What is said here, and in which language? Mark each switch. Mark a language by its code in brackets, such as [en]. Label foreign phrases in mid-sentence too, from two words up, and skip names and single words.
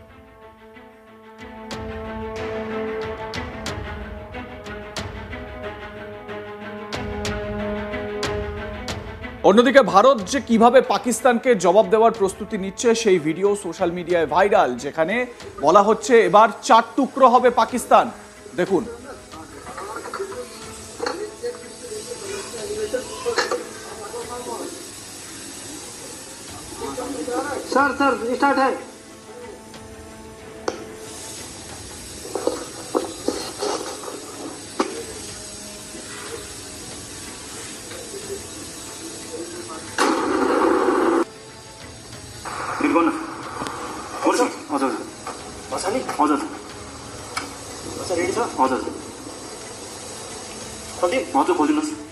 [bn] অন্যদিকে ভারত যে কিভাবে পাকিস্তানকে জবাব দেওয়ার প্রস্তুতি নিচ্ছে সেই ভিডিও সোশ্যাল মিডিয়ায় ভাইরাল, যেখানে বলা হচ্ছে এবার 4 টুকরো হবে পাকিস্তান। দেখুন [en] sir start [hi] है। [ne] रेडी छ हजुर सन्दीप हजुर खोज्नुहोस्।